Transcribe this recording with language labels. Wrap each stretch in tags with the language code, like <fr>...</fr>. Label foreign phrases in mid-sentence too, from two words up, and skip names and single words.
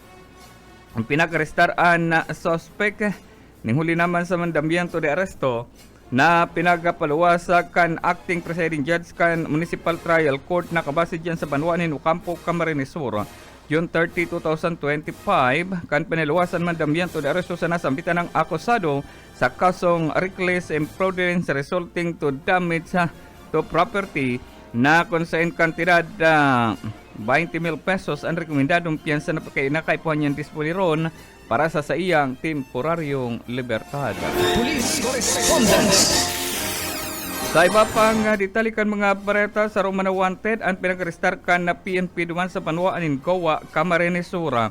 <bik>Ang pinag-arestar ang suspect ninghuli naman sa mandambiento de arresto na pinagapaluwas kan acting presiding judge kan Municipal Trial Court na kabase dyan sa Banwaan ni Ocampo, Camarines Sur. June 30, 2025, kan pinaluwasan mandambiento de arresto sa nasambitan ng akusado sa kasong</bik> <en>reckless imprudence resulting to damage to property</en> <bik>na konsain kantidad 20,000 pesos ang rekomendadong piyansa na pagkainakaipuhan niyang dispoliron para sa iyang temporaryong libertad.</bik> <en>Police Correspondence.</en> <bik>Sa iba pang ditalikan mga bareta sa Romana Wanted ang pinag-restar kan na PNP duman sa Panuaan in Goa, Camarines Sur.</bik>